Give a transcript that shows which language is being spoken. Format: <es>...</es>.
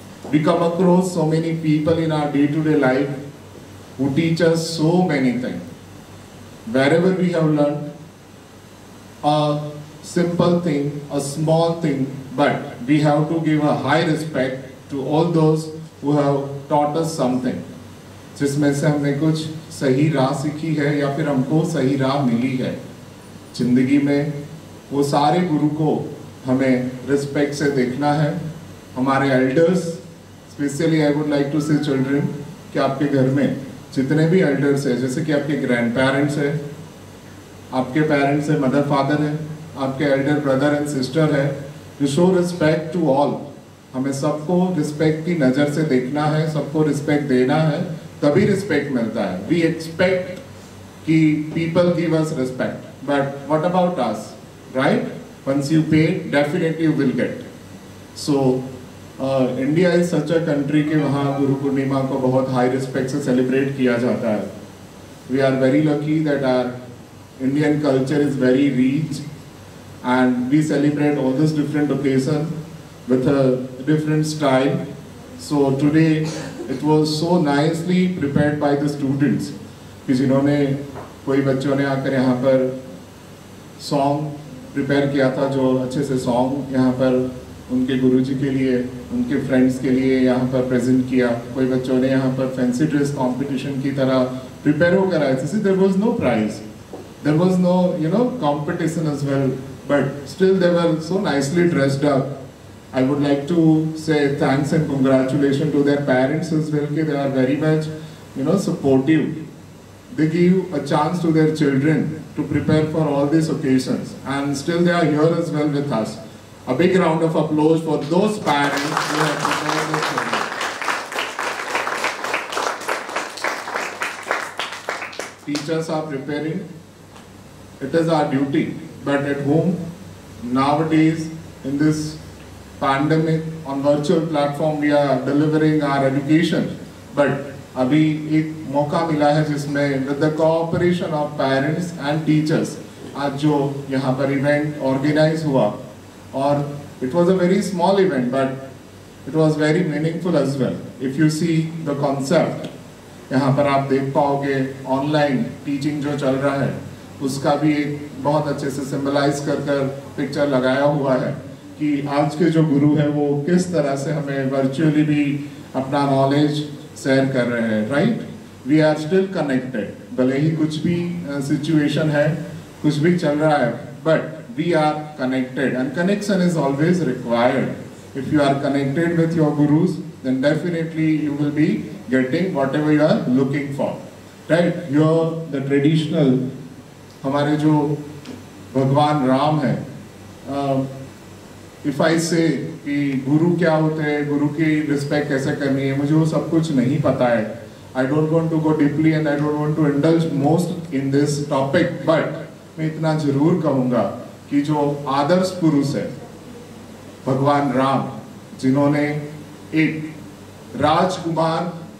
<en>We come across so many people in our day-to-day life who teach us so many things. Wherever we have learned a simple thing, a small thing, but we have to give a high respect to all those who have taught us something.</en> <hi>जिसमें से हमने कुछ सही राह सीखी है या फिर हमको सही राह मिली है जिंदगी में, वो सारे गुरु को हमें रिस्पेक्ट से देखना है. हमारे elders,</hi> <en>specially I would like to say children,</en> <hi>कि आपके घर में जितने भी एल्डर्स हैं, जैसे कि आपके ग्रैंड पेरेंट्स हैं, आपके पेरेंट्स हैं, मदर फादर हैं, आपके एल्डर ब्रदर एंड सिस्टर है,</hi> <en>You show respect to all.</en> <hi>हमें सबको रिस्पेक्ट की नज़र से देखना है, सबको रिस्पेक्ट देना है, तभी रिस्पेक्ट मिलता है.</hi> <en>We expect कि people give us respect, but what about us, right? Once you pay, definitely you will get. So India is such a country</en> <hi>के वहाँ गुरु पूर्णिमा को बहुत हाई रिस्पेक्ट से सेलिब्रेट किया जाता है.</hi> <en>We are very lucky that our Indian culture is very rich and we celebrate all these different occasions with a different style. So today it was so nicely prepared by the students</en> <hi>कि जिन्होंने, कोई बच्चों ने आकर यहाँ पर song prepare किया था, जो अच्छे से सॉन्ग यहाँ पर उनके गुरुजी के लिए, उनके फ्रेंड्स के लिए यहाँ पर प्रेजेंट किया. कोई बच्चों ने यहाँ पर फैंसी ड्रेस कंपटीशन की तरह प्रिपेयर होकर आए थे.</hi> <en>There was no prize, there was no competition as well, but still they were so nicely dressed up. I would like to say thanks and congratulations to their parents as well, that they are very much supportive. They give a chance to their children to prepare for all these occasions, and still they are here as well with us. A big round of applause for those parents who have prepared their children. Teachers are preparing. It is our duty. But at home, nowadays, in this pandemic, on virtual platform, we are delivering our education. But</en> <hi>अभी एक मौका मिला है जिसमें</hi> <en>with the cooperation of parents and teachers</en> <hi>आज जो यहाँ पर इवेंट ऑर्गेनाइज हुआ, और</hi> <en>It was a very small event but it was very meaningful as well. If you see the concept,</en> <hi>यहाँ पर आप देख पाओगे ऑनलाइन टीचिंग जो चल रहा है उसका भी एक बहुत अच्छे से सिंबलाइज कर पिक्चर लगाया हुआ है कि आज के जो गुरु है वो किस तरह से हमें वर्चुअली भी अपना नॉलेज शेयर कर रहे हैं.</hi> <en>right, we are still connected,</en> <hi>भले ही कुछ भी सिचुएशन है, कुछ भी चल रहा है,</hi> <en>But we are connected and connection is always required.</en> <hi>If you are connected with your gurus</hi> <en>then definitely you will be getting whatever you are looking for. Right, you're the traditional,</en> <hi>हमारे जो भगवान राम है,</hi> <en>if I say</en> <hi>कि गुरु क्या होते हैं, गुरु की रिस्पेक्ट कैसे करनी है, मुझे वो सब कुछ नहीं पता है.</hi> <en>I don't want to go deeply and I don't want to indulge most in this topic, but</en> <hi>मैं इतना जरूर कहूँगा कि जो आदर्श पुरुष है भगवान राम, जिन्होंने एक राजकुमार</hi>